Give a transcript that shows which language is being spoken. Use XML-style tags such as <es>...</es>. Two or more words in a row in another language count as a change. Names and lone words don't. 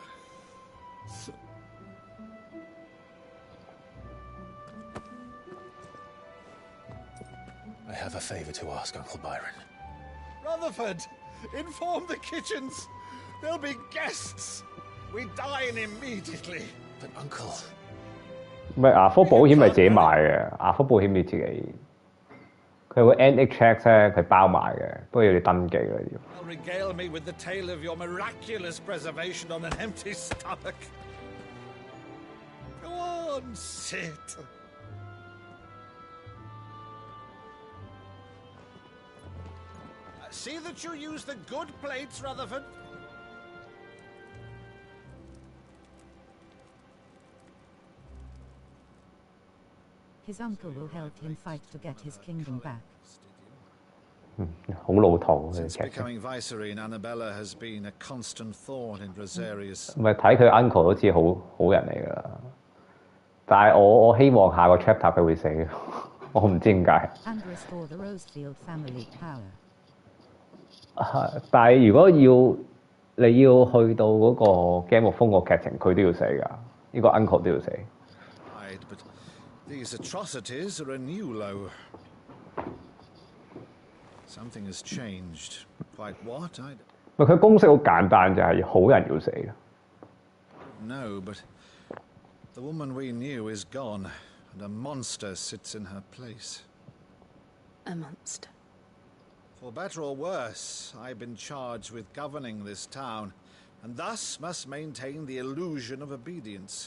<en>I have a favor to ask, Uncle Byron. Rutherford, inform the kitchens. There'll be guests. We dine immediately. But Uncle...</en> <yue>唔係牙科保險係自己買嘅，牙科保險你自己。佢有個 NHS 咧，佢包埋嘅，不過要你登記嘅要。</yue> <en>I'll regale me with the tale of your miraculous preservation on an empty stomach. Go on, sit. See that you use the good plates, Rutherford. His uncle will help him fight to get his kingdom back.</en> <yue>好老土嘅</yue> <en>Since</en> <yue>劇情。</yue> <en>becoming Viceroy, Annabella has been a constant thorn in Rosaria's.</en> <yue>唔係睇佢 uncle 都知好人嚟㗎啦。但係我希望下個 chapter 佢會死，我唔知點解。</yue> <en>And restore the Rosefield family power.</en> <yue>但係如果你要去到嗰個 Game of Thrones 個劇情，佢都要死㗎，呢個 uncle 都要死。</yue> <en>Right, but these atrocities are a new low. Something has changed. Quite what? I</en> <yue>佢公式好簡單，就係好人要死嘅。</yue> <en>No, but the woman we knew is gone, and a monster sits in her place. A monster. For better or worse, I've been charged with governing this town, and thus must maintain the illusion of obedience.</en>